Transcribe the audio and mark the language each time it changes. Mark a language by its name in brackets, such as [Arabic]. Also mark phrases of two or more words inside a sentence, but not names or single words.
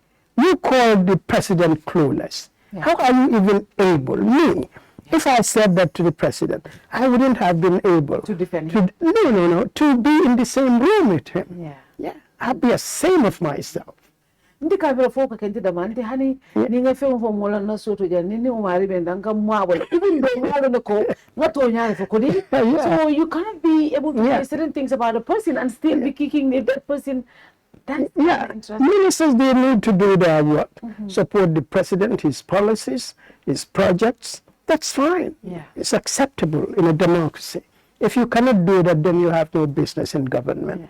[English] You call the president clueless. How are you even able? Me, if I said that to the president, I wouldn't have been able to defend him. To be in the same room with him. I'd be ashamed of myself. [Mandingo] Ndi kabira foka kenti da mante hani ninga femu fo mola na soto ja nini umari bendanga mwabo [English] even though [Mandingo] mwabo na ko ngato nyale fo kodi. [English] So you can't be able to say certain things about a person and still be kicking that person. That's interesting. Ministers, they need to do their work, support the president, his policies, his projects. That's fine. It's acceptable in a democracy. If you cannot do that, then you have no business in government.